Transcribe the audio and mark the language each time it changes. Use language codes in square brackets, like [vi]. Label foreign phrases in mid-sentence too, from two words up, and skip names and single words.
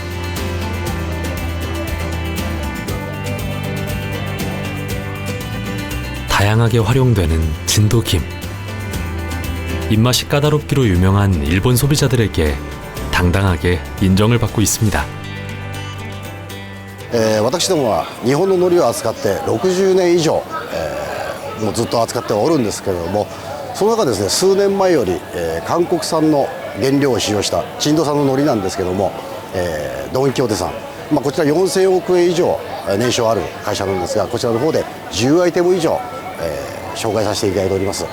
[ko] 다양하게 활용되는 진도김. 입맛이 까다롭기로 유명한 일본 소비자들에게 당당하게 인정을 받고 있습니다. [ja] 私どもは日本の海苔を扱って60年以上、もうずっと扱っておるんですけれども、その中ですね、数年前より、韓国産の原料を使用した珍島産の海苔なんですけども、ドン・キホーテさん、こちら4000億円以上年商ある会社なんですが、こちらの方で10アイテム以上、紹介させていただいております。